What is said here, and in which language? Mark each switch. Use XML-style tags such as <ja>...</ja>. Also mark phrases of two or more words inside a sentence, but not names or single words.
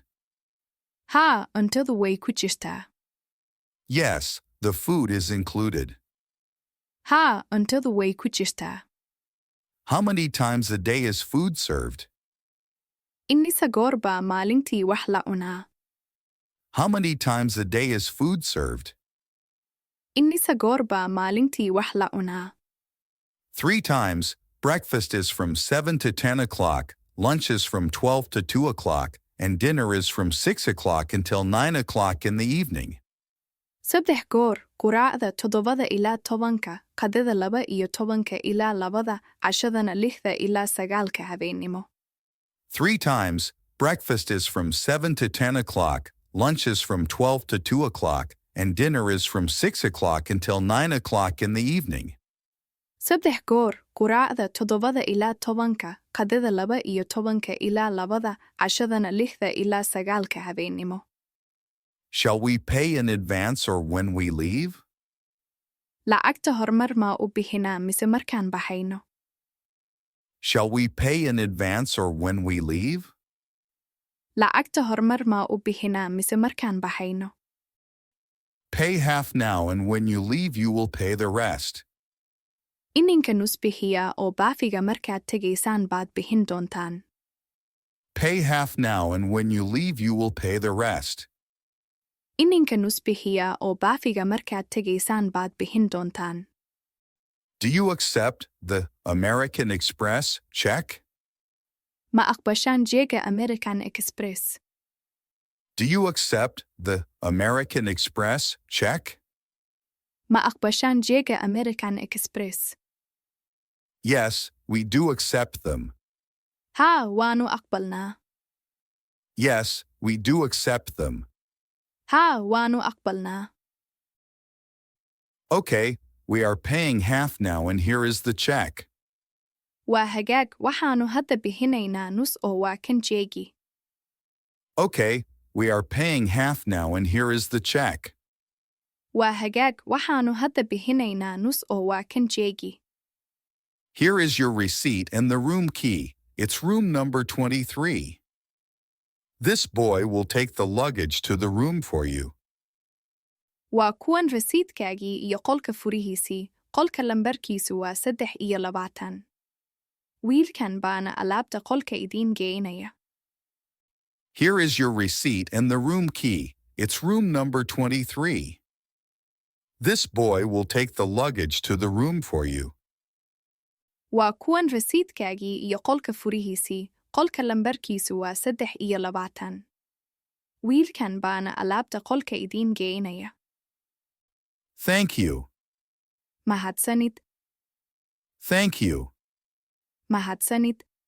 <so>Haa, cuntadu way ku jirtaa.</so> <en>Yes, the food is included.</en> <so>Haa, cuntadu way ku jirtaa.</so> <en>How many times a day is food served?</en> <so>Innisa goor baa maalintii wax la cunaa?</so> <en>How many times a day is food served?</en> <so>Innisa goor baa maalintii wax la cunaa?</so> <en>3 times. Breakfast is from 7 to 10 o'clock, lunch is from 12 to 2 o'clock, and dinner is from 6 o'clock until 9 o'clock in the evening.</en> <so>Saddex goor, quraacda 7 ilaa 10, qadada 12 ilaa 2, cashadana 6 ilaa 9 habeennimo.</so> <en>3 times. Breakfast is from 7 to 10 o'clock, lunch is from 12 to 2 o'clock, and dinner is from 6 o'clock until 9 o'clock in the evening.</en> <so>Saddex goor, quraacda 7 ilaa 10, qadada 12 ilaa 2, cashadana 6 ilaa 9 habeennimo.</so> <en>Shall we pay in advance or when we leave?</en> <so>Lacagta hormar ma u bixinaa mise markaan baxayno?</so> <en>Shall we pay in advance or when we leave?</en> <so>Lacagta hormar ma u bixinaa mise markaan baxayno?</so> <en>Pay half now and when you leave you will pay the rest.</en> <so>Ininka nus bixiyaa oo baafiga markaad tegaysaan baad bixin doontaan.</so> <en>Pay half now and when you leave you will pay the rest.</en> <so>Ininka nus bixiyaa oo baafiga markaad tegaysaan baad bixin doontaan.</so> <en>Do you accept the American Express check?</en> <so>Ma aqbashaan jeega American Express?</so> <en>Do you accept the American Express check?</en> <so>Ma aqbashaan jeega American Express?</so> <en>Yes, we do accept them.</en> <so>Haa, waanu aqbalnaa.</so> <en>Yes, we do accept them.</en> <so>Haa, waanu aqbalnaa.</so> <en>Okay, we are paying half now and here is the check.</en> <so>Waa hagaag, waxaanu hadda bixinaynaa nus oo waa kan jeegi.</so> <en>Okay, we are paying half now and here is the check.</en> <so>Waa hagaag, waxaanu hadda bixinaynaa nus oo waa kan jeegi.</so> <en>Here is your receipt and the room key. It's room number 23. This boy will take the luggage to the room for you.</en> <so>Waa kuwan rasiidkaagii iyo qolka furihiisii. Qolka lambarkiisu waa 23. Wiilkan baana alaabta qolka idiin geynaya.</so> <en>Here is your receipt and the room key. It's room number 23. This boy will take the luggage to the room for you.</en> <so>Waa kuwan rasiidkaagii iyo qolka furihiisii. Qolka lambarkiisu waa 23. Wiilkan baana alaabta qolka idiin geynaya.</so> <en>Thank you.</en> <so>Mahadsanid.</so> <en>Thank you.</en> <so>Mahadsanid.</so>